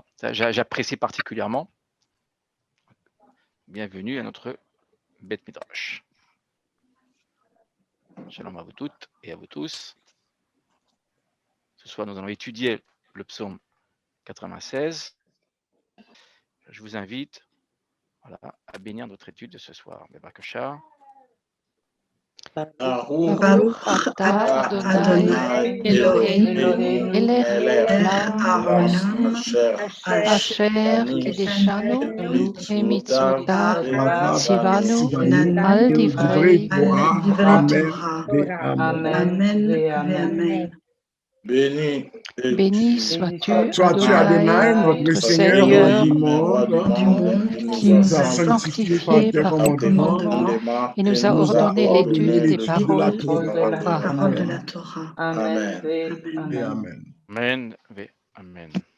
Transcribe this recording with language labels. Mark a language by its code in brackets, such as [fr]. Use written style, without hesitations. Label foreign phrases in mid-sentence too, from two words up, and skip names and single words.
[fr] J'apprécie particulièrement. Bienvenue à notre [he] בית מדרש. [fr] Shalom à vous toutes et à vous tous. Ce soir, nous allons étudier le psaume 96. Je vous invite à bénir notre étude de ce soir. Bevakasha. [he] ברוך אתה אדוני אלוהינו מלך העולם אשר קדשנו במצותיו צונו על דברי תורה. אמן ואמן. [fr] Béni sois-tu, Adonai, notre Seigneur du monde, qui nous a sanctifiés par tes commandements et nous a ordonné l'étude des paroles de la Torah. Amen. Amen. Amen.